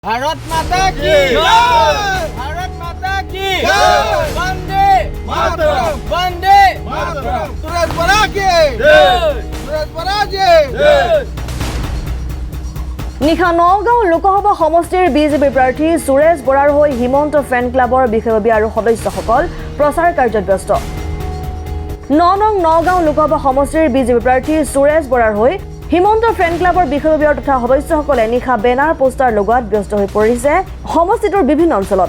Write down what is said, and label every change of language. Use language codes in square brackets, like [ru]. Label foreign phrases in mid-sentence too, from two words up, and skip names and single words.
[hi] भारत माता की भारत माता की वंदे मातरम वंदे मातरम सुरेश बरा की सुरेश बरा जी [as] নিশা নগাঁও লোকসভা সমষ্টিৰ বিজেপি প্ৰাৰ্থী সুৰেশ বৰাৰ হৈ হিমন্ত ফেন ক্লাবৰ বিষয়ববী আৰু সদস্যসকল প্ৰচাৰ কাৰ্যত ব্যস্ত। নগাঁও লোকসভা সমষ্টিৰ বিজেপি প্ৰাৰ্থী সুৰেশ বৰাৰ হৈ হিমন্ত ফেন ক্লাবৰ বিষয়ববী তথা সদস্যসকলে নিশা বেনাৰ পোষ্টাৰ লগোৱাত ব্যস্ত হৈ পৰিছে সমষ্টিটোৰ বিভিন্ন অঞ্চলত।